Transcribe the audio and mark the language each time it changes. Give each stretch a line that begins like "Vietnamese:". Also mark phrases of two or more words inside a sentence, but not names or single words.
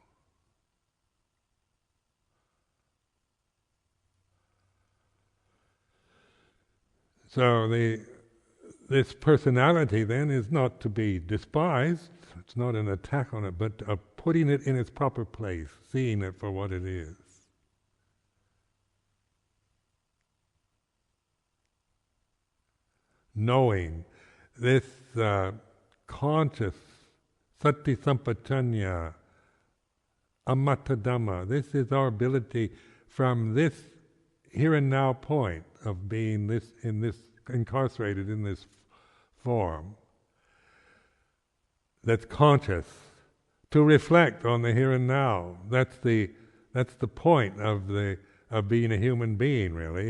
English: So this personality then is not to be despised, it's not an attack on it, but putting it in its proper place, seeing it for what it is. Knowing this conscious
Pali: sati sampajanya, amatta Dhamma,
English: this is our ability from this here and now point of being incarcerated in this form that's conscious, to reflect on the here and now. That's the point of being a human being, really.